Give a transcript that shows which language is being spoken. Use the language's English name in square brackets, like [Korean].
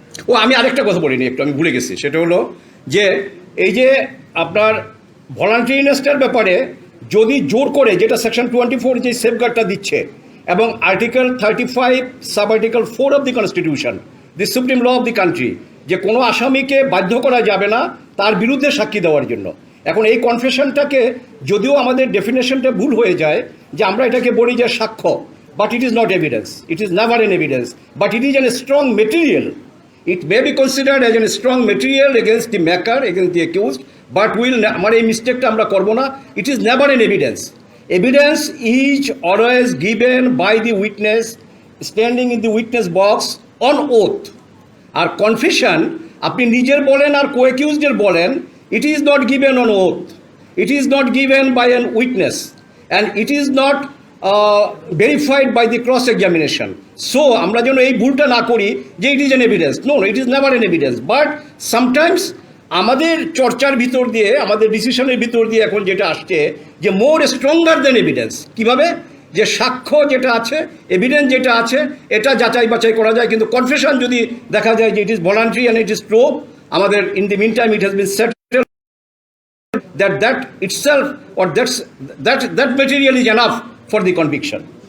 [Bangla] ও আমি আরেকটা কথা বলিনি, একটু আমি ভুলে গেছি, সেটা হলো যে এই যে আপনার ভলান্টারিনেসটার ব্যাপারে যদি জোর করে, যেটা সেকশন 24 যে সেফগার্ডটা দিচ্ছে, এবং article 35 sub article 4 of the constitution, [English] the supreme law of the country, [Bangla] যে কোনো আসামিকে বাধ্য করা যাবে না তার বিরুদ্ধে সাক্ষী দেওয়ার জন্য। এখন এই কনফেশনটাকে যদিও আমাদের ডেফিনেশনটা ভুল হয়ে যায়, যে আমরা এটাকে বলি যে সাক্ষ্য, [English] But it is not evidence, it is never an evidence, but it is an strong material. It may be considered as a strong material against the maker, against the accused, but [Bangla] আমার এই মিস্টেকটা আমরা করবো না. [English] It is never an evidence. Evidence is always given by the witness standing in the witness box on oath. [Bangla] আর confession আপনি নিজের বলেন আর co-accusedের বলেন, [English] it is not given on oath. It is not given by an witness, and it is not verified by the cross examination. So [Bangla] আমরা যেন এই ভুলটা না করি যে [English] It is an evidence. No, it is never an evidence. [Bangla] But sometimes আমাদের চর্চার ভিতর দিয়ে, আমাদের ডিসিশনের ভিতর দিয়ে এখন যেটা আসছে যে [English] More stronger than evidence. [Bangla] কিভাবে? যে সাক্ষ্য যেটা আছে, এভিডেন্স যেটা আছে, এটা যাচাই বাছাই করা যায়, কিন্তু কনফেশন যদি দেখা যায় যে [English] It is voluntary and it is true, আমাদের in the meantime it has been settled that itself, or that material is enough for the conviction.